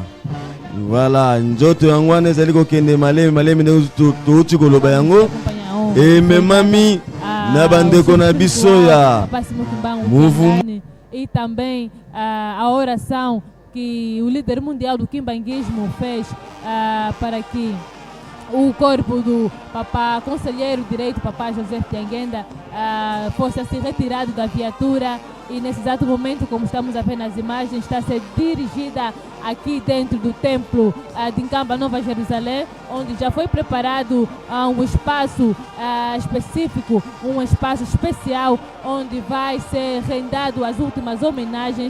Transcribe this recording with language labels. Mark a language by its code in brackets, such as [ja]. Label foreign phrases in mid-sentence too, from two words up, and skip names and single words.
[ln] Voilà, nzoto yango wana ezali kokende malembe touti koloba yango ememami na bandeko na biso ya mouvement. [pt] E também a oração que o líder mundial do quimbanguismo fez para que o corpo do papá conselheiro direito, papá José Dianguenda, fosse assim retirado da viatura e nesse exato momento, como estamos a ver nas imagens, está a ser dirigida aqui dentro do templo de Nkamba, Nova Jerusalém, onde já foi preparado um espaço específico, um espaço especial, onde vai ser rendado as últimas homenagens.